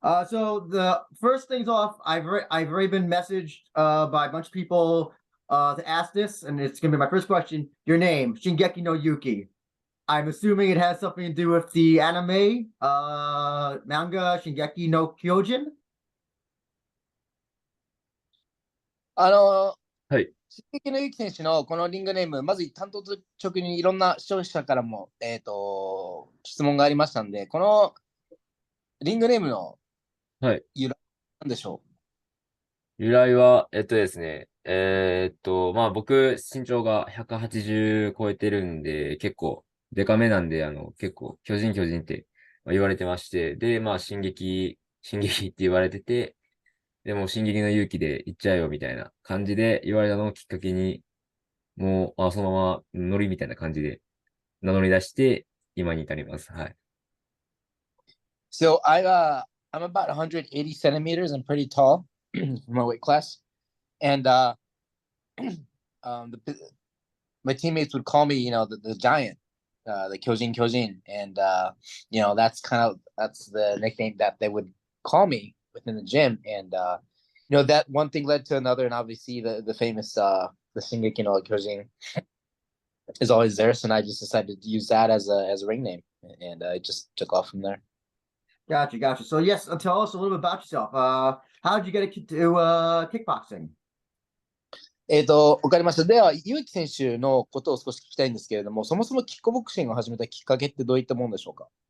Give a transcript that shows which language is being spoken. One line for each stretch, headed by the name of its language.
English: So the first things off, I've already been messaged by a bunch of people to ask this, and it's gonna be my first question. Your name, Shingeki no Yuki. I'm assuming it has something to do with the anime manga Shingeki no Kyojin.
Japanese: はい。進撃の祐希選手のこのリングネーム、まず担当直入にいろんな視聴者からも、質問がありましたんで、このリングネームの由来なんでしょう。由来は、ですね、まあ僕、身長が180超えてるんで、結構、デカめなんで、結構、巨人って言われてまして、で、まあ、進撃って言われてて、でも、進撃の勇気で行っちゃえよ、みたいな感じで言われたのをきっかけに、もう、そのままノリみたいな感じで名乗り出して、今に至ります。はい。
English: So I'm about 180 centimeters. I'm pretty tall for my weight class. And my teammates would call me, the giant, the Kyojin. And, that's the nickname that they would call me within the gym. And, that one thing led to another. And obviously the famous, the Shingeki no Kyojin is always there. So I just decided to use that as a ring name. And it just took off from there. Gotcha. So yes, tell us a little bit about yourself. How did you get into kickboxing?
Japanese: わかりました。では、祐希選手のことを少し聞きたいんですけれども、そもそもキックボクシングを始めたきっかけってどういったものでしょうか？